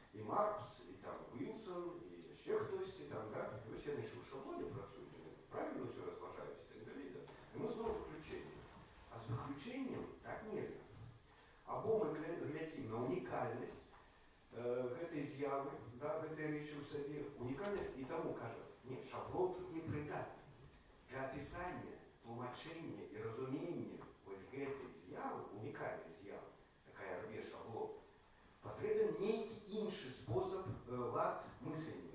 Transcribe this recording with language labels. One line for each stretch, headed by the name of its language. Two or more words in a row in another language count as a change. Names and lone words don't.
Ukrainian: Маркс, і там Вілсон, і ще хтось, і там, да? І ви всі не в шаблоні працюєте, правильно все розважаєте і так далі. Да? І ми знову виключення. А з виключенням так нельзя. Або ми глядим на унікальність
Belarusian: гэтай з'яви, да, гэтай рэчы ў сабе, унікальнасць, і таму кажа, не, шаблон тут не прыдатны. Для опісання, тлумачэння і разумення вось гэтай з'явы, унікальнай з'явы, такая рве шаблон, патрэбен нейкі іншы спосаб лад мыслення.